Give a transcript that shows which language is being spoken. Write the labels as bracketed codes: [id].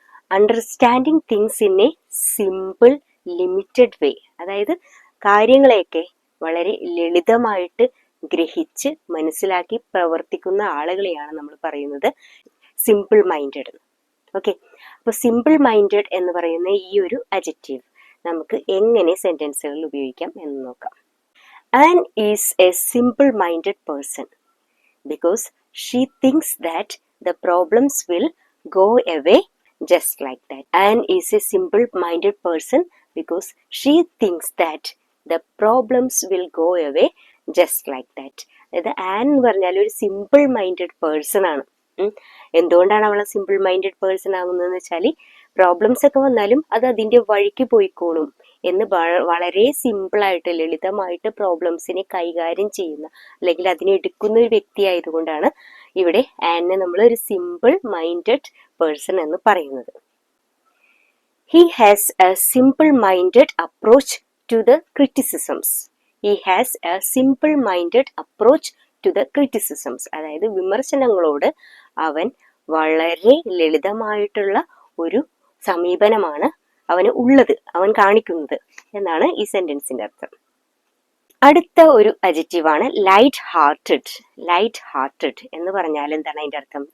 [en] understanding things in a simple limited way, [ml] അതായത് കാര്യങ്ങളെയൊക്കെ വളരെ ലളിതമായിട്ട് ഗ്രഹിച്ച് മനസ്സിലാക്കി പ്രവർത്തിക്കുന്ന ആളുകളെയാണ് നമ്മൾ പറയുന്നത് സിമ്പിൾ മൈൻഡഡ്. ഓക്കെ, അപ്പൊ സിമ്പിൾ മൈൻഡഡ് എന്ന് പറയുന്ന ഈ ഒരു അഡ്ജക്റ്റീവ് നമുക്ക് എങ്ങനെ സെന്റൻസുകളിൽ ഉപയോഗിക്കാം എന്ന് നോക്കാം. [en] Anne is a simple-minded person because she thinks that the problems will go away just like that. Anne is a simple-minded person because she thinks that the problems will go away just like that. [ml] അതായത് an എന്ന് പറഞ്ഞാൽ ഒരു simple minded person ആണ്. എന്തുകൊണ്ടാണ് അവളെ simple minded person ആകുന്നതെന്ന് വെച്ചാൽ problems ഒക്കെ വന്നാലും അത് അതിന്റെ വഴിക്ക് പോയിക്കോളും എന്ന് വളരെ സിമ്പിളായിട്ട് ലളിതമായിട്ട് പ്രോബ്ലംസിനെ കൈകാര്യം ചെയ്യുന്ന അല്ലെങ്കിൽ അതിനെ എടുക്കുന്ന ഒരു വ്യക്തി ആയതുകൊണ്ടാണ് ഇവിടെ ആനെ നമ്മൾ ഒരു സിമ്പിൾ മൈൻഡഡ് പേഴ്സൺ എന്ന് പറയുന്നത്. [en] He has a simple-minded approach to the criticisms. He has a simple-minded approach to the criticisms. [ml] അതായത് വിമർശനങ്ങളോട് അവൻ വളരെ ലളിതമായിട്ടുള്ള ഒരു സമീപനമാണ് അവന് ഉള്ളത്, അവൻ കാണിക്കുന്നത് എന്നാണ് ഈ സെന്റൻസിന്റെ അർത്ഥം. അടുത്ത ഒരു അഡ്ജക്റ്റീവാണ് ലൈറ്റ് ഹാർട്ടഡ്. ലൈറ്റ് ഹാർട്ടഡ് എന്ന് പറഞ്ഞാൽ എന്താണ് അതിന്റെ അർത്ഥം?